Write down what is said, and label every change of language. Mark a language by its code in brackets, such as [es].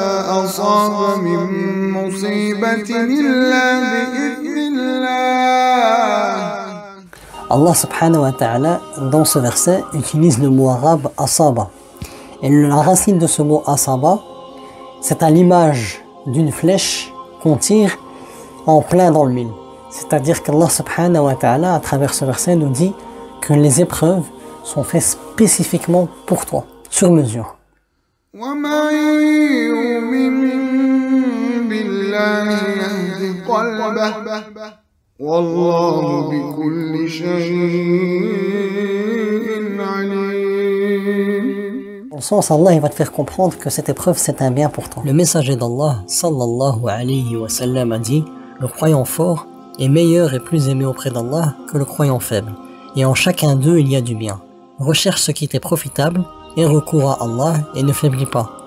[ar] أصاب من مصيبة إلا بإذن الله. [fr] Allah subhanahu wa ta'ala, dans ce verset, utilise le mot arabe asaba. Et la racine de ce mot asaba, c'est à l'image d'une flèche qu'on tire en plein dans le mille. C'est-à-dire qu'Allah subhanahu wa ta'ala, à travers ce verset, nous dit que les épreuves sont faites spécifiquement pour toi, sur mesure. [ar] ومن يؤمن بالله يهد قلبه والله بكل شيء عليم. [fr] Dans le sens, Allah il va te faire comprendre que cette épreuve c'est un bien pour toi. Le messager d'Allah sallallahu alayhi wa sallam a dit: le croyant fort est meilleur et plus aimé auprès d'Allah que le croyant faible. Et en chacun d'eux il y a du bien. Recherche ce qui t'est profitable et recours à Allah et ne faiblis pas.